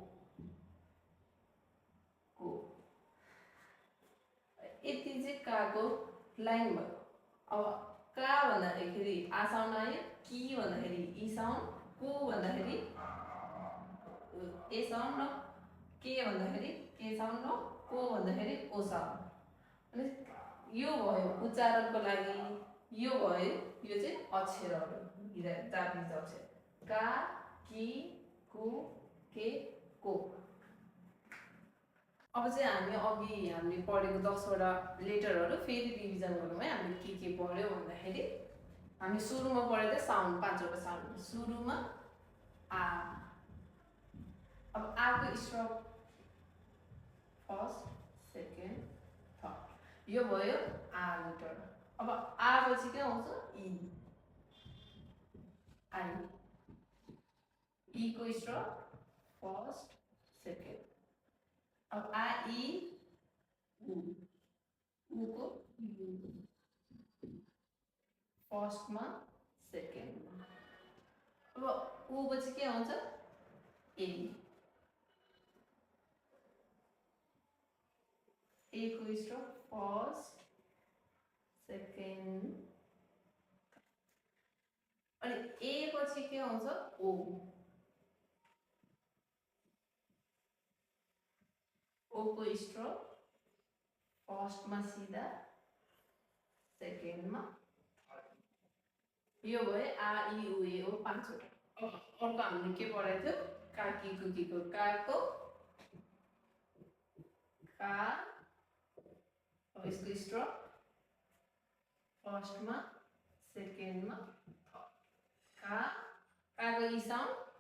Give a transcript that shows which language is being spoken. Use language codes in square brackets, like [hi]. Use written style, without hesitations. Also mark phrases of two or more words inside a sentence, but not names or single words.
[ne] यति चाहिँ काको लाइन भयो अब का भन्दाखेरि आ साउन्ड आयो की भन्दाखेरि ई साउन्ड को भन्दाखेरि ए साउन्ड र के भन्दाखेरि के साउन्ड र को भन्दाखेरि ओ साउन्ड अनि यो भयो उच्चारणको लागि यो भयो यो चाहिँ अक्षरहरू जापानिज अक्षर [ja] か き く け こ [ne] अब चाहिँ हामी अघि हामीले पढेको 10वटा लेटरहरू फेरि रिभिजन गरौँ है हामीले के पढ्यो भन्दाखेरि हामी सुरुमा पढेको साउन्ड 5वटा साउन्ड सुरुमा आ अब आको स्ट्रोक [en] first second third [ne] यो भयो आ लेटर अब आ पछि के आउँछ ई आई ई को स्ट्रोक [en] first second [ne] अब आ ई उ को फर्स्टमा सेकेन्डमा अब उ पछि के आउँछ ए को स्ट्रोक [en] first second [ne] अनि ए पछि के आउँछ ओ को स्ट्रोक फर्स्टमा सिधा सेकेन्डमा यो भयो आ ई उ ए ओ 5वटा अब अर्को हामीले के पढाएको थियो काकी कुकीको काको का अब यसको स्ट्रोक फर्स्टमा सेकेन्डमा काको ई साउन्ड